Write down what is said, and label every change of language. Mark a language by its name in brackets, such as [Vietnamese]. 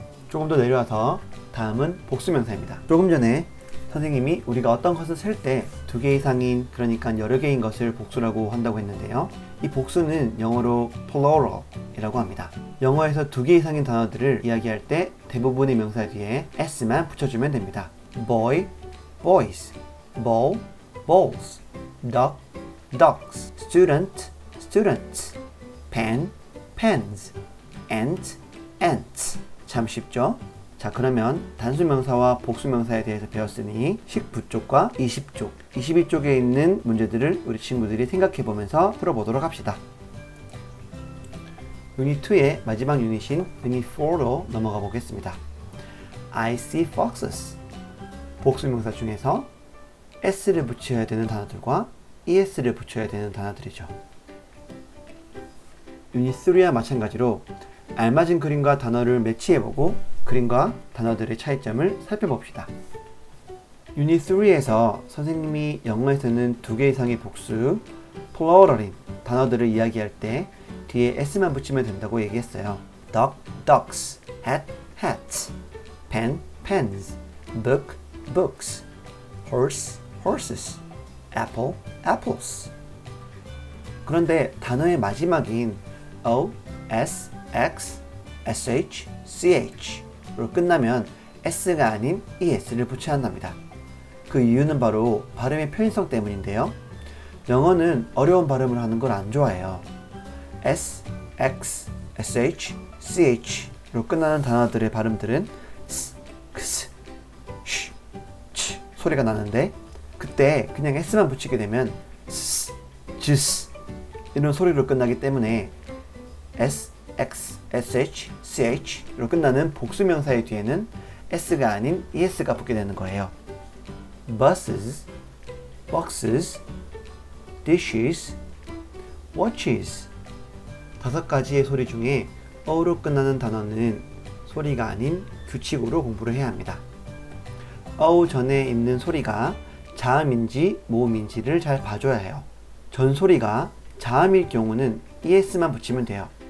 [Korean] 조금 더 내려와서 다음은 복수명사입니다. 조금 전에 선생님이 우리가 어떤 것을 쓸 때 두 개 이상인, 그러니까 여러 개인 것을 복수라고 한다고 했는데요. 이 복수는 영어로 plural이라고 합니다. 영어에서 두 개 이상인 단어들을 이야기할 때 대부분의 명사 뒤에 s만 붙여주면 됩니다. [English] boy, boys, ball, balls, duck, ducks, student, students, pen, pens, ant, ants. [Korean] 참 쉽죠? 자, 그러면 단수명사와 복수명사에 대해서 배웠으니 19쪽과 20쪽, 22쪽에 있는 문제들을 우리 친구들이 생각해 보면서 풀어보도록 합시다. 유닛 2의 마지막 유닛인 유닛 4로 넘어가 보겠습니다. [English] I see foxes. [Korean] 복수명사 중에서 s를 붙여야 되는 단어들과 es를 붙여야 되는 단어들이죠. 유닛 3와 마찬가지로 알맞은 그림과 단어를 매치해보고 그림과 단어들의 차이점을 살펴봅시다. 유닛 3에서 선생님이 영어에서는 두 개 이상의 복수, plural인 단어들을 이야기할 때 뒤에 s만 붙이면 된다고 얘기했어요. [English] duck, ducks, hat, hats, pen, pens, book, books, horse, horses, apple, apples. [Korean] 그런데 단어의 마지막인 o, s, x, sh, ch로 끝나면 s가 아닌 es를 붙여야 한답니다. 그 이유는 바로 발음의 편의성 때문인데요. 영어는 어려운 발음을 하는 걸 안 좋아해요. s, x, sh, ch로 끝나는 단어들의 발음들은 s, ks, sh, ch 소리가 나는데 그때 그냥 s만 붙이게 되면 s, js 이런 소리로 끝나기 때문에 s, x, sh, ch로 끝나는 복수명사의 뒤에는 s가 아닌 es가 붙게 되는 거예요. [English] buses, boxes, dishes, watches. [Korean] 5가지의 소리 중에 어로 끝나는 단어는 소리가 아닌 규칙으로 공부를 해야 합니다. 어 전에 있는 소리가 자음인지 모음인지를 잘 봐줘야 해요. 전 소리가 자음일 경우는 es만 붙이면 돼요.